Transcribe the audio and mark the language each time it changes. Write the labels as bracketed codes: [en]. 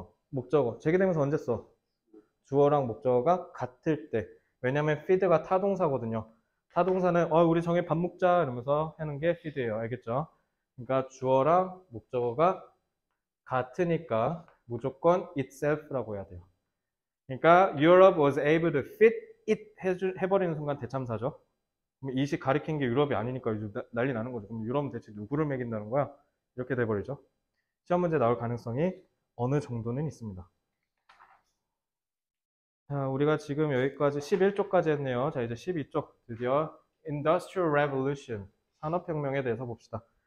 [ko] 목적어. 제기대명사 언제 써? 주어랑 목적어가 같을 때. 왜냐면 feed가 타동사거든요. 타동사는 우리 정해 밥 먹자 이러면서 하는 게 feed예요. 알겠죠? 그러니까 주어랑 목적어가 같으니까 무조건 itself라고 해야 돼요. [en] 그러니까 Europe was able to feed it [ko] 해버리는 순간 대참사죠. 그럼 이식 가리킨 게 유럽이 아니니까 이제 난리 나는 거죠. 그럼 유럽은 대체 누구를 먹인다는 거야? 이렇게 돼버리죠. 시험 문제 나올 가능성이 어느 정도는 있습니다. 자, 우리가 지금 여기까지 11쪽까지 했네요. 자, 이제 12쪽 드디어 Industrial Revolution, 산업혁명에 대해서 봅시다.